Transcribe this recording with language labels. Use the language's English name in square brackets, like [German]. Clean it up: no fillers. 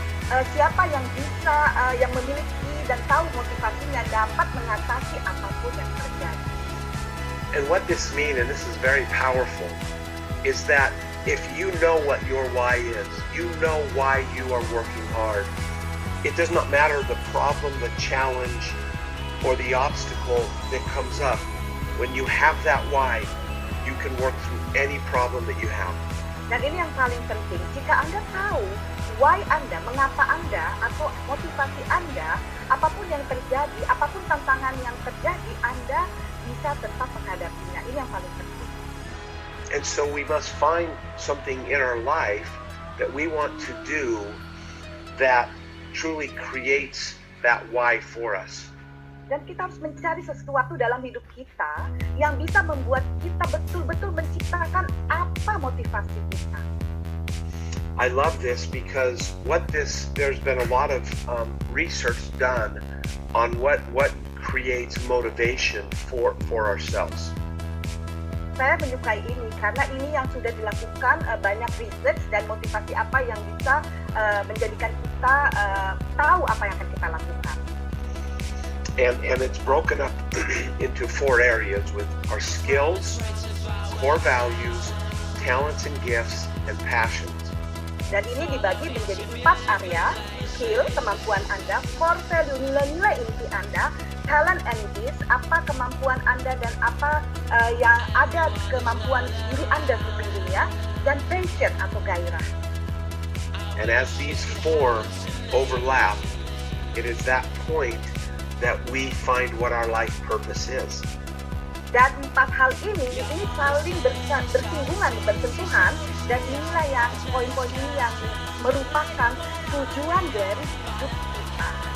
[Indonesian] Siapa yang bisa, yang memiliki dan tahu motivasinya dapat mengatasi apapun yang terjadi. [English] And what this means, and this is very powerful, is that if you know what your why is, you know why you are working hard. It does not matter the problem, the challenge, or the obstacle that comes up. When you have that why, you can work through any problem that you have. [Indonesian] Dan ini yang paling penting, jika Anda tahu why Anda, mengapa Anda, atau motivasi Anda, apapun yang terjadi, apapun tantangan yang terjadi, Anda bisa tetap menghadapinya. Ini yang paling penting. [English] And so we must find something in our life that we want to do that truly creates that why for us. [Indonesian] Dan kita harus mencari sesuatu dalam hidup kita yang bisa membuat kita betul-betul menciptakan apa motivasi kita. [English] I love this because there's been a lot of research done on what creates motivation for ourselves. [Indonesian] Saya menyukai ini karena ini yang sudah dilakukan banyak research dan motivasi apa yang bisa menjadikan kita tahu apa yang akan kita lakukan. [English] And it's broken up into 4 areas with our skills, core values, talents and gifts, and passions. [Indonesian] Dan ini dibagi menjadi 4 area: skill, kemampuan Anda; core value, nilai-nilai inti Anda; talent and gifts, apa kemampuan Anda dan apa yang ada kemampuan diri Anda sendiri, dan passion atau gairah. [English] And as these 4 overlap, it is that point that we find what our life purpose is. [Indonesian] Dan 4 hal ini saling bersinggungan, bersentuhan, dan inilah yang poin-poin ini yang merupakan tujuan dari hidup kita.